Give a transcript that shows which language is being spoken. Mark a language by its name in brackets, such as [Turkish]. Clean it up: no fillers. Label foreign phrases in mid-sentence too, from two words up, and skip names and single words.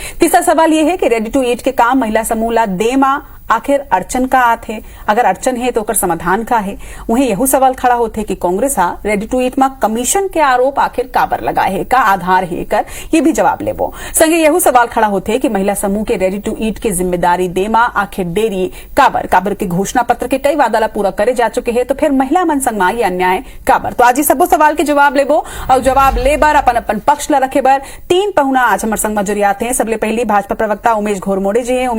[Chhattisgarhi] तीसरा सवाल ये है कि [English] ready to eat [Chhattisgarhi] के काम महिला समूह ला दे आखिर अड़चन का आत है, अगर अड़चन है तो समाधान का है। उन्हें यही सवाल खड़ा होते कि कांग्रेस [English] ready to eat [Chhattisgarhi] में कमीशन के आरोप आखिर काबर लगाए है, का आधार है कर ये भी जवाब लेबो। संगे यही सवाल खड़ा होते कि महिला समूह के [English] ready to eat [Chhattisgarhi] के जिम्मेदारी देमा आखिर देरी काबर के घोषणा पत्र के कई वादा पूरा करे जा चुके हैं, तो फिर महिला मन संग ये अन्याय काबर। तो आज सबो सवाल के जवाब लेबो और जवाब ले बर अपन पक्ष ला रखे बर 3 पहुना आज हमारे संग में जुड़ियाते हैं। सबले पहली भाजपा प्रवक्ता उमेश घोरमोड़े जी हैं।